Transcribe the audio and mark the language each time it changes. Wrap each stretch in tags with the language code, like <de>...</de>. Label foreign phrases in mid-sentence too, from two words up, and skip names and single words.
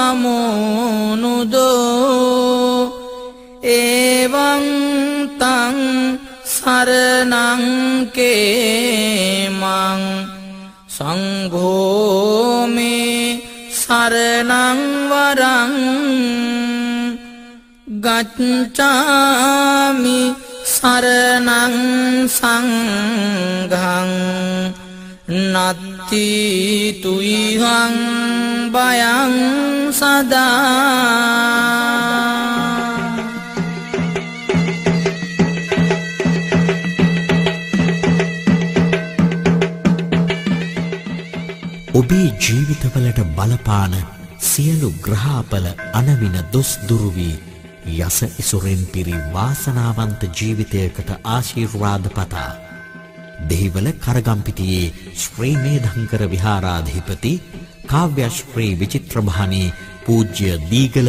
<pi>තමෝනුදෝ එවං තං සරණං කේමං සංඝෝ මේ සරණං වරං ගච්ඡාමි සරණං සංඝං නත්ති තුයිහං භයං සදා</pi> <si>ඔබේ ජීවිතවලට බලපාන සියලු ග්‍රහපල අනවින දොස් දුරු වී යස ඉසුරෙන් පිරි වාසනාවන්ත ජීවිතයකට ආශිර්වාද පතා දෙහිවල කරගම්පිටියේ ශ්‍රී මේධංකර විහාරාධිපති කාව්‍යශ්‍රී විචිත්‍රභානී පූජ්‍ය දීගල</si>